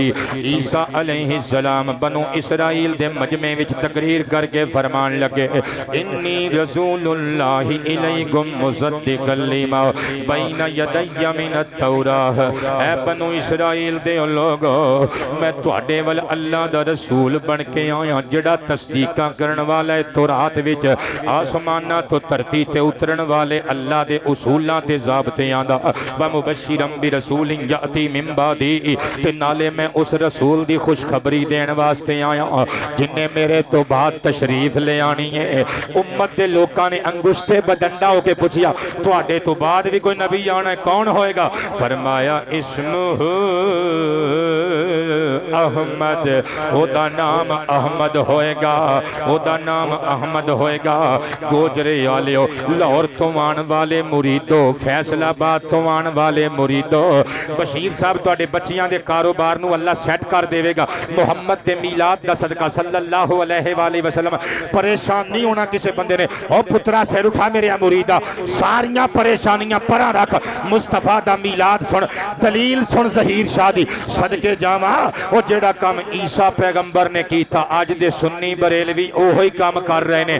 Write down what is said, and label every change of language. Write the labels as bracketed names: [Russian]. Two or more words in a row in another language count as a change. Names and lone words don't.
[Punjabi] ਈਸਾ ਅਲੈਹਿੱਸਲਾਮ ਬਨੂ ਇਸਰਾਈਲ ਦੇ ਮਜਮੇ ਵਿੱਚ ਤਕਰੀਰ ਕਰਕੇ ਫ਼ਰਮਾਨ ਲੱਗੇ, [Arabic] إني رسول الله إليكم مصدقاً لما بين يدي من التوراة. [Punjabi] ਐ ਬਨੂ ਇਸਰਾਈਲ ਦੇ ਲੋਗੋ, ਮੈਂ ਤੁਹਾਡੇ ਵੱਲ ਅੱਲ੍ਹਾ ਦਾ ਰਸੂਲ ਬਣ ਕੇ ਆਇਆ, ਜਿਹੜਾ ਤਸਦੀਕਾਂ ਕਰਨ ਵਾਲਾ ਹੈ ਤੌਰਾਤ ਵਿੱਚ ਆਸਮਾਨਾਂ ਤੋਂ ਧਰਤੀ ਤੇ ਉਤਰਨ ਵਾਲੇ ਅੱਲ੍ਹਾ ਦੇ ਉਸੂਲਾਂ ਤੇ ਜ਼ਾਬਤਿਆਂ ਦਾ। [Arabic] ومبشراً برسول يأتي من بعدي, [Punjabi] ਤੇ ਨਾਲੇ ਮੈਂ ਉਸ ਰਸੂਲ ਦੀ ਖ਼ੁਸ਼ਖ਼ਬਰੀ ਦੇਣ ਵਾਸਤੇ ਆਇਆ ਜਿਨ੍ਹੇ ਮੇਰੇ ਤੋਂ ਬਾਅਦ ਤਸ਼ਰੀਫ਼ ਲੈ ਆਉਣੀ ਹੈ। [Urdu] امت کے لوگوں نے انگشت بدنداں ہو کر پوچھا, [Punjabi] ਤੁਹਾਡੇ ਤੋਂ ਬਾਅਦ ਭੀ ਕੋਈ ਨਬੀ ਆਉਣਾ ਹੈ, ਕੌਣ ਹੋਏਗਾ? ਫ਼ਰਮਾਇਆ ਫ਼ਰਮਾਇਆ [Arabic] اسمه أحمد, [Punjabi] ਓਦਾ ਨਾਮ ਅਹਿਮਦ ਹੋਏਗਾ, ਓਦਾ ਨਾਮ ਅਹਿਮਦ ਹੋਏਗਾ, ओदा नाम अहमद होएगा। ਗੋਜਰੇ ਵਾਲਿਓ, ਲਾਹੌਰ ਤੋਂ ਆਉਣ ਵਾਲੇ ਮੁਰੀਦੋ, ਫ਼ੈਸਲਾਬਾਦ ਤੋਂ ਆਉਣ ਵਾਲੇ ਮੁਰੀਦੋ, ਬਸ਼ੀਰ ਸਾਹਿਬ ਤੁਹਾਡੇ ਬੱਚੀਆਂ ਦੇ ਕਾਰੋਬਾਰ ਨੂੰ ਅੱਲ੍ਹਾ ਸੈੱਟ ਕਰ ਦੇਵੇਗਾ ਮੁਹੰਮਦ ਦੇ ਮੀਲਾਦ ਦਾ ਸਦਕਾ [Arabic] صلى الله عليه وسلم. [Punjabi] ਪਰੇਸ਼ਾਨ ਨਹੀਂ ਹੋਣਾ ਕਿਸੀ ਬੰਦੇ ਨੇ। ਓ ਪੁੱਤਰਾ ਸਿਰ ਉਠਾ ਮੇਰੇ ਮੁਰੀਦਾ, ਸਾਰੀਆਂ ਪਰੇਸ਼ਾਨੀਆਂ ਪਰ੍ਹਾਂ ਰੱਖ, ਮੁਸਤਫ਼ਾ ਦਾ ਮੀਲਾਦ ਸੁਣ, ਦਲੀਲ ਸੁਣ ਜ਼ਹੀਰ ਸ਼ਾਹ ਦੀ, ਸਦਕੇ ਜਾਵਾਂ ਓ ਜਿਹੜਾ ਕੰਮ ਈਸਾ ਪੈਗ਼ੰਬਰ ਨੇ ਕੀਤਾ ਅੱਜ ਦੇ ਸੁੰਨੀ ਬਰੇਲਵੀ ਓਹੀ ਕੰਮ ਕਰ ਰਹੇ ਨੇ।